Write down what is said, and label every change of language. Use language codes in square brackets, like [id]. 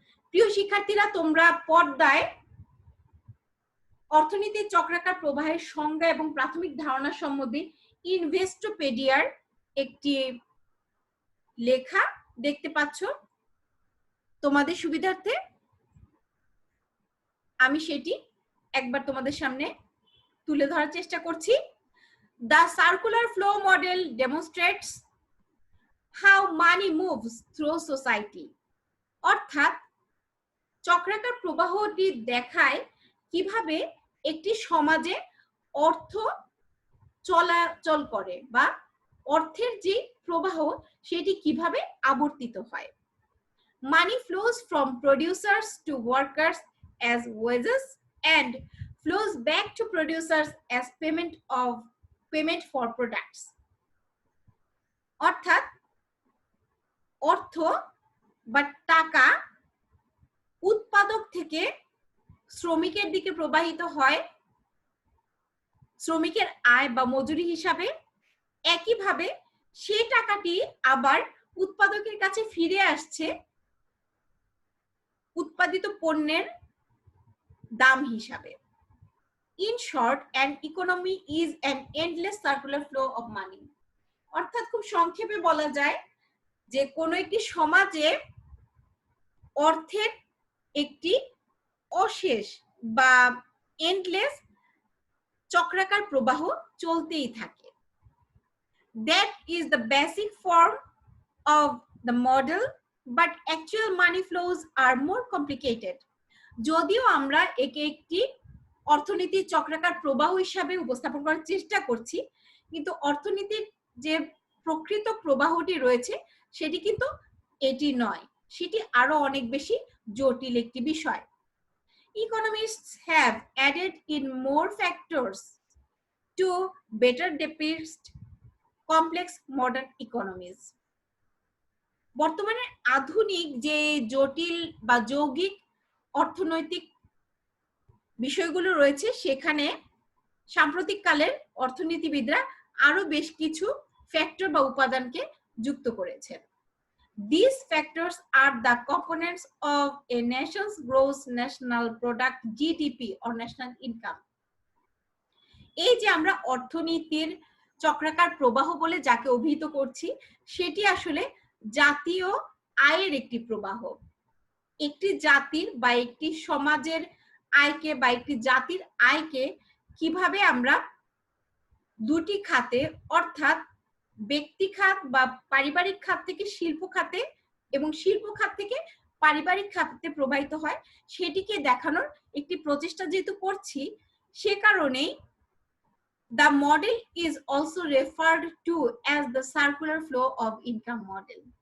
[bn] প্রিয় শিক্ষার্থীরা, তোমরা পর্দায় অর্থনীতির চক্রাকার প্রবাহের সংজ্ঞা এবং প্রাথমিক ধারণা সম্বন্ধে ইনভেস্টোপেডিয়ার একটি লেখা দেখতে পাচ্ছ। তোমাদের সুবিধার্থে আমি সেটি একবার তোমাদের সামনে তুলে ধরার চেষ্টা করছি। [en] The circular flow model demonstrates how money moves through society. [bn] অর্থাৎ চক্রাকার প্রবাহটি দেখায় কিভাবে একটি সমাজে অর্থ চলাচল করে বা অর্থের যে প্রবাহ সেটি কিভাবে আবর্তিত হয়। [en] Money flows from producers to workers as wages and flows back to producers as payment for products. [bn] অর্থাৎ অর্থ বা টাকা উৎপাদক থেকে শ্রমিকের দিকে প্রবাহিত হয় শ্রমিকের আয় বা মজুরি হিসাবে, একইভাবে সেই টাকাটি আবার উৎপাদকের কাছে ফিরে আসছে উৎপাদিত পণ্যের দাম হিসাবে। [en] In short, an economy is an endless circular flow of money. [bn] অর্থাৎ খুব সংক্ষেপে বলা যায় যে কোন একটি সমাজে অর্থের একটি অশেষ বা এন্ডলেস চক্রাকার প্রবাহ চলতেই থাকে। [en] That is the basic form of the model, but actual money flows are more complicated. [bn] যদিও আমরা একে একটি অর্থনীতির চক্রাকার প্রবাহ হিসাবে উপস্থাপন করার চেষ্টা করছি, কিন্তু অর্থনীতির যে প্রকৃত প্রবাহটি রয়েছে সেটি কিন্তু এটি নয়, সেটি আরো অনেক বেশি জটিল একটি বিষয়। [en] Economists have added in more factors to better depict complex modern economies. [bn] বর্তমানে আধুনিক যে জটিল বা যৌগিক অর্থনৈতিক বিষয়গুলো রয়েছে সেখানে সাম্প্রতিক কালের অর্থনীতিবিদরা আরো বেশ কিছু ফ্যাক্টর বা উপাদানকে যুক্ত করেছেন। [en] These factors are the components of a nation's gross national product GDP or national income. [bn] এই যে আমরা অর্থনীতির চক্রাকার প্রবাহ বলে যাকে অভিহিত করছি সেটি আসলে জাতীয় আয়ের একটি প্রবাহ। একটি জাতির বা একটি সমাজের আয়কে বা একটি জাতির আয়কে কিভাবে আমরা দুটি খাতে অর্থাৎ ব্যক্তি খাত বা পারিবারিক খাত থেকে শিল্প খাতে এবং শিল্প খাত থেকে পারিবারিক খাতে প্রবাহিত হয় সেটিকে দেখানোর একটি প্রচেষ্টা যেহেতু করছি সে কারণেই [en] the model is also referred to as the circular flow of income model.